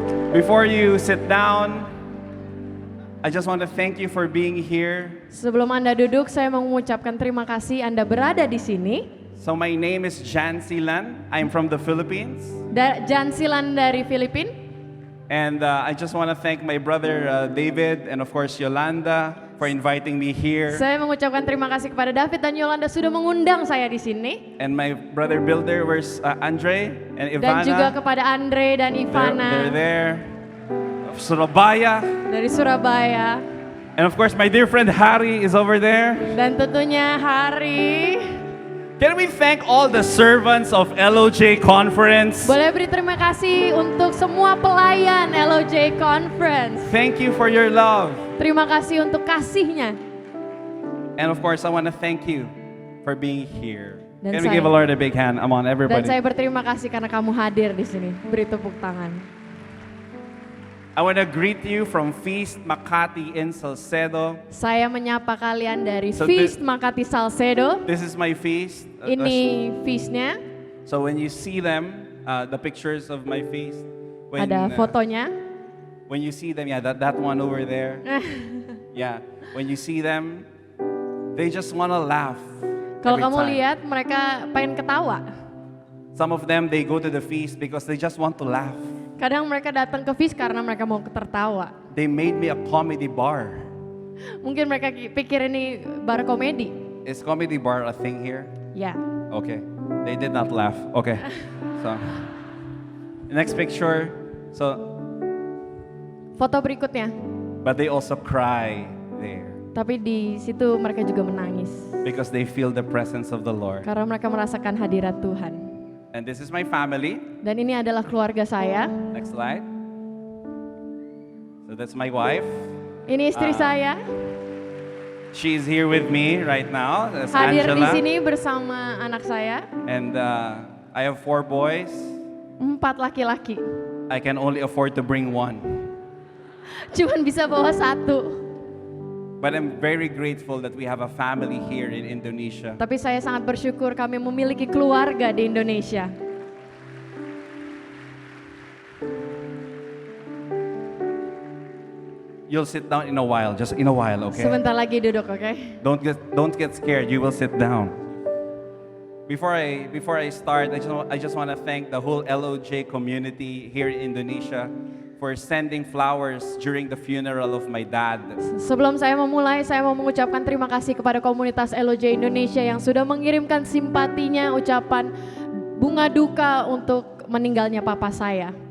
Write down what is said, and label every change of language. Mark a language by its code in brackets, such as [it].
[en] Before you sit down, I just want to thank you for being here. [id] Sebelum Anda duduk, saya mau mengucapkan terima kasih Anda berada di sini. [en] So my name is Jan Silan. I'm from the Philippines. [id] Jan Silan dari Filipina. [en] And I just want to thank my brother David and of course Yolanda for inviting me here. [id] Saya mengucapkan terima kasih kepada David dan Yolanda sudah mengundang saya di sini. [en] And my brother Builder, where's Andre and Ivana? [id] Dan juga kepada Andre dan Ivana [en] They're there. Surabaya. [id] dari Surabaya. [en] And of course my dear friend Harry is over there. [id] Dan tentunya Hari. [en] Can we thank all the servants of LOJ Conference? [id] Boleh beri terima kasih untuk semua pelayan LOJ Conference. [en] Thank you for your love. [id] Terima kasih untuk kasihnya. [en] And of course I want to thank you for being here. [id] Dan [en] Can we give a Lord a big hand? Come on, [id] Dan [en] everybody. [id] saya berterima kasih karena kamu hadir di sini. Beri tepuk tangan. [en] I want to greet you from Feast Makati in Salcedo. [id] Saya menyapa kalian dari [en] So [id] Feast Makati Salcedo. [en] This is my feast. [id] Ini feastnya, [en] So when you see them, the pictures of my feast, when, [id] ada fotonya. [en] when you see them, yeah, that one over there. Yeah, when you see them, they just want to laugh. [id] Kalau [en] every [id] kamu [en] time. [id] lihat mereka pengen ketawa. [en] Some of them, they go to the feast because they just want to laugh. [id] Kadang mereka datang ke feast karena mereka mau tertawa. [en] They made me a comedy bar. [id] Mungkin mereka pikir ini bar komedi. [en] Is comedy bar a thing here? [id] Ya. [en] Okay, they did not laugh. Okay, so next picture. So, [id] Foto berikutnya. [en] but they also cry there [id] Tapi di situ mereka juga menangis. [en] because they feel the presence of the Lord. [id] Karena mereka merasakan hadirat Tuhan. [en] And this is my family. [id] Dan ini adalah keluarga saya. [en] Next slide. So that's my wife. [id] Ini istri saya. [en] She's here with me right now. That's [id] Hadir di [en] Angela. [id] sini bersama anak saya. [en] And I have 4 boys. [id] 4 laki-laki. [en] I can only afford to bring 1. [id] Cuman bisa bawa 1. [en] But I'm very grateful that we have a family here in Indonesia. [id] Tapi saya sangat bersyukur kami memiliki keluarga di Indonesia. [en] You'll sit down in a while, just in a while, okay? [id] Sebentar lagi duduk, oke? [en] Don't get scared. You will sit down. Before I start, I just want to thank the whole LOJ community here in Indonesia for sending flowers during the funeral of my dad. [id] Sebelum saya memulai, saya mau mengucapkan terima kasih kepada komunitas LOJ Indonesia yang sudah mengirimkan simpatinya, ucapan bunga duka untuk meninggalnya papa saya.